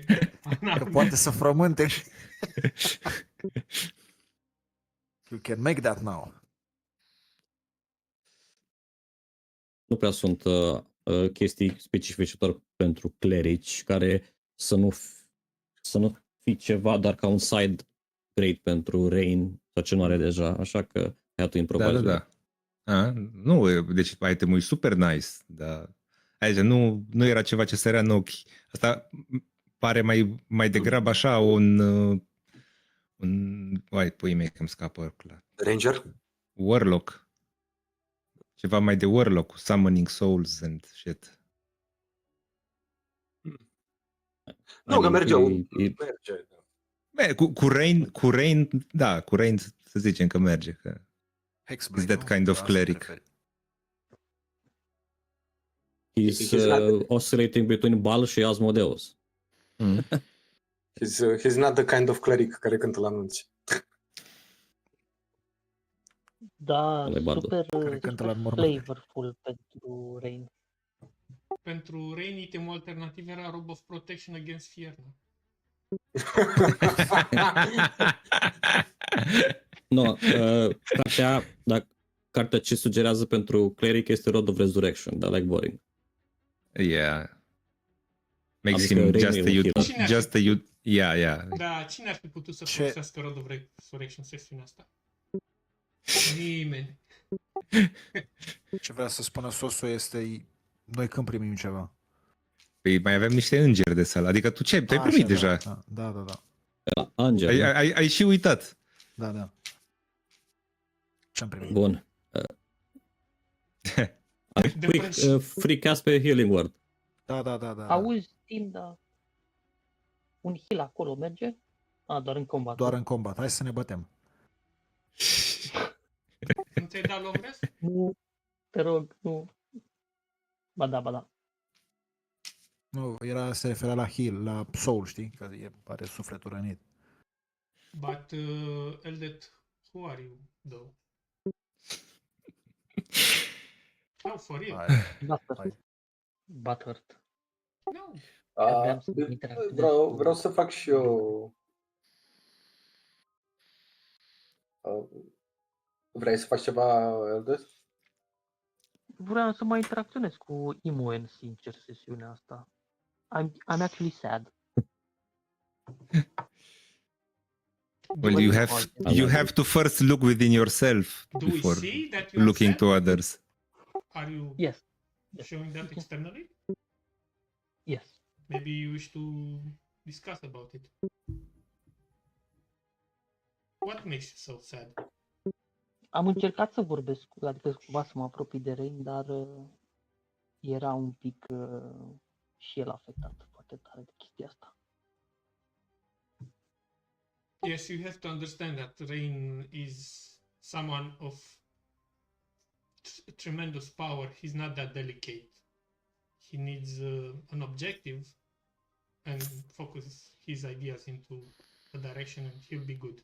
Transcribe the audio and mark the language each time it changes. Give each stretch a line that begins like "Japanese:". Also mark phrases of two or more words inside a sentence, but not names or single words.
Romanian: Că poate să frământe.
English: You can make that now.
Romanian: Nu prea sunt chestii specifice doar pentru clerici care să nu fie ceva, dar ca un
English: side grade
Romanian: pentru Rain sau ce nu are deja, așa că
English: have to improvise.
Romanian: Da. Nu, deci itemul e super nice, dar aici nu era ceva ce sărea în ochi. Asta pare mai degrabă așa un pui mei că îmi scapă clar. Ranger? Warlock. Ceva mai de Warlock, cu
English: Summoning Souls and shit.
Romanian: Nu, că merge. Bine, cu Rain, da, cu Rain să zicem că merge. Că Hexblade,
English: is that
Romanian: nu?
English: kind of
Romanian: Asta
English: cleric.
Romanian: prefer.
English: He's oscillating between Baal și Asmodeus. He's not the kind of cleric
Romanian: care cântă la anunți. Da, Ăla e bardul. super, Care cântă la super mormânt. flavorful pentru Rain. Pentru Rain, itemul alternativ era Robe of Protection Against Fear.
English: No,
Romanian: cartea ce sugerează pentru cleric este Rod of Resurrection, dar
English: like boring. Yeah. Makes
Romanian: Adică
English: him
Romanian: Rain
English: just a yeah.
Romanian: Da, cine ar fi putut să folosească Rod of Resurrection sesiunea asta? Nimeni. Ce vrea să spună Sosul este noi când primim ceva. Păi mai avem niște îngeri de sală. Adică tu ce? Te-ai primit deja. Da. Angel. Ai și uitat. Da. Ce-am primit? Bun.
English: Quick, free cast pe Healing Word.
Romanian: Da. Auzi, Tim, da. Un heal acolo merge? Doar în combat. Doar în combat. Hai să ne bătem. Nu ți-ai dat long rest? Nu, te rog, nu. Ba da. Nu, se referea la heal, la soul, știi? Că are sufletul rănit.
English: But, Eldet, who are you, though? Oh, for real? Butthurt. No.
Romanian: Vreau să fac și eu Vrei să faci ceva, Eldest? Vreau să mai interacționez cu Imoen, sincer, sesiunea asta.
English: I'm actually sad. Well, you have to first look within yourself Do we before see that you are looking sad? to others. Are you Yes. showing that externally? Yes. Maybe you wish to discuss about it. What makes you so sad?
Romanian: Am încercat să vorbesc, adică cumva să mă apropii de Rain, dar era un pic și el afectat foarte tare de chestia asta.
English: Yes, you have to understand that Rain is someone of tremendous power. He's not that delicate. He needs an objective and focus his ideas into a direction and he'll be good.